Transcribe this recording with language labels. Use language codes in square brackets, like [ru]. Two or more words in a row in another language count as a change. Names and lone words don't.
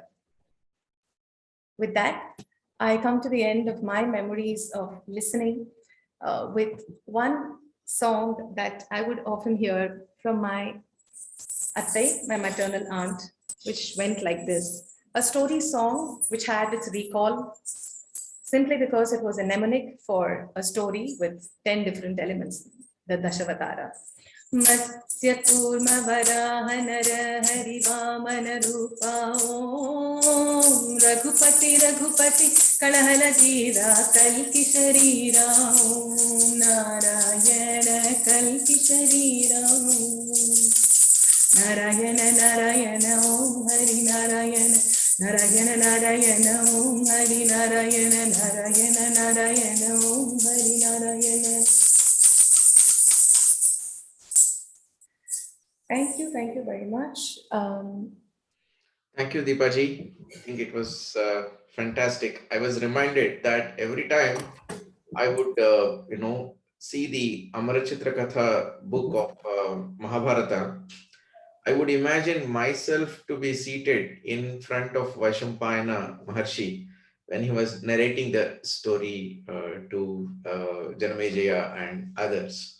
[en] With that, I come to the end of my memories of listening with one song that I would often hear from my Atte, my maternal aunt, which went like this: a story song which had its recall simply because it was a mnemonic for a story with 10 different elements, the Dashavatara. [sa] मत्स्य कूर्म वराह नर हरि वामन रूपा ओम रघुपति रघुपति कलहल जीरा कल की शरीरा ओम नारायण कल की शरीरा नारायण नारायण ओम हरि नारायण नारायण नारायण ओम हरि नारायण नारायण नारायण ओम हरि नारायण. [en] Thank you very much. Thank you, Deepaji. I think it was fantastic. I was reminded that every time I would, see the Amarachitra Katha book of Mahabharata, I would imagine myself to be seated in front of Vaishampayana Maharshi when he was narrating the story to Janamejaya and others.